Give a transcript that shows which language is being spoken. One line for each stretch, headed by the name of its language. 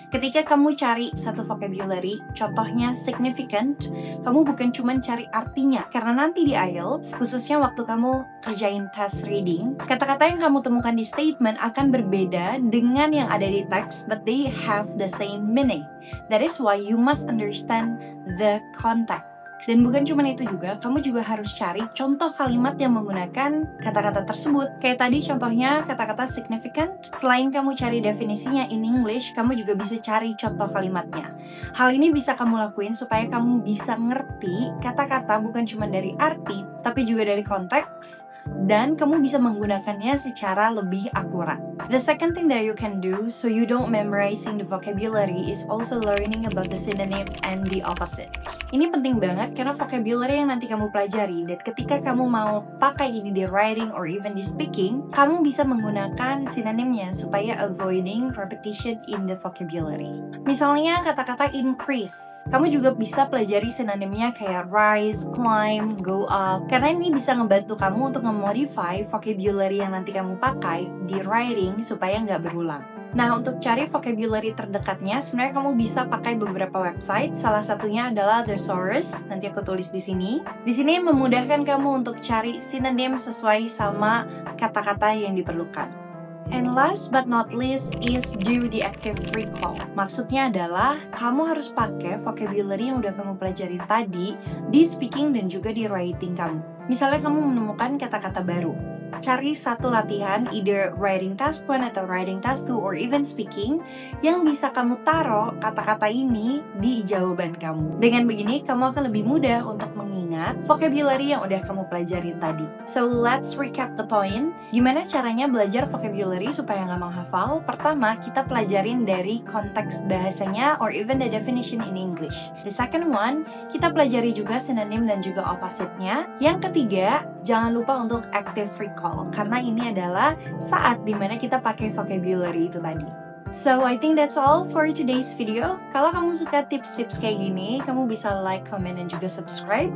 Indonesian: Ketika kamu cari satu vocabulary, contohnya significant, kamu bukan cuma cari artinya. Karena nanti di IELTS, khususnya waktu kamu kerjain test reading, kata-kata yang kamu temukan di statement akan berbeda dengan yang ada di teks,
English: but they have the same meaning. That is why you must understand the context.
Indonesian: Dan bukan cuma itu juga, kamu juga harus cari contoh kalimat yang menggunakan kata-kata tersebut. Kayak tadi contohnya kata-kata significant, selain kamu cari definisinya
English: in English,
Indonesian: kamu juga bisa cari contoh kalimatnya. Hal ini bisa kamu lakuin supaya kamu bisa ngerti kata-kata bukan cuma dari arti, tapi juga dari konteks, dan kamu bisa menggunakannya secara lebih akurat.
English: The second thing that you can do so you don't memorizing the vocabulary is also learning about the synonym and the opposite.
Indonesian: Ini penting banget karena vocabulary yang nanti kamu pelajari dan ketika kamu mau pakai ini di writing or even di speaking, kamu bisa menggunakan sinonimnya supaya
English: avoiding repetition in the vocabulary.
Indonesian: Misalnya kata-kata increase, kamu juga bisa pelajari sinonimnya kayak rise, climb, go up, karena ini bisa ngebantu kamu untuk memodify vocabulary yang nanti kamu pakai di writing supaya nggak berulang. Nah, untuk cari vocabulary terdekatnya, sebenarnya kamu bisa pakai beberapa website. Salah satunya adalah Thesaurus. Nanti aku tulis di sini. Di sini memudahkan kamu untuk cari sinonim sesuai sama kata-kata yang diperlukan.
English: And last but not least is do the active recall.
Indonesian: Maksudnya adalah kamu harus pakai vocabulary yang udah kamu pelajari tadi di speaking dan juga di writing kamu. Misalnya kamu menemukan kata-kata baru. Cari satu latihan,
English: either writing task 1
Indonesian: atau writing task 2
English: or even speaking,
Indonesian: yang bisa kamu taruh kata-kata ini di jawaban kamu. Dengan begini, kamu akan lebih mudah untuk mengingat vocabulary yang udah kamu pelajarin tadi.
English: So, let's recap the point.
Indonesian: Gimana caranya belajar vocabulary supaya nggak menghafal? Pertama, kita pelajarin dari konteks bahasanya
English: or even the definition in English. The second one,
Indonesian: kita pelajari juga synonym dan juga opposite-nya. Yang ketiga, jangan lupa untuk active recall, karena ini adalah saat dimana kita pakai vocabulary itu tadi.
English: So, I think that's all for today's video.
Indonesian: Kalau kamu suka tips-tips kayak gini, kamu bisa like, comment, dan juga subscribe.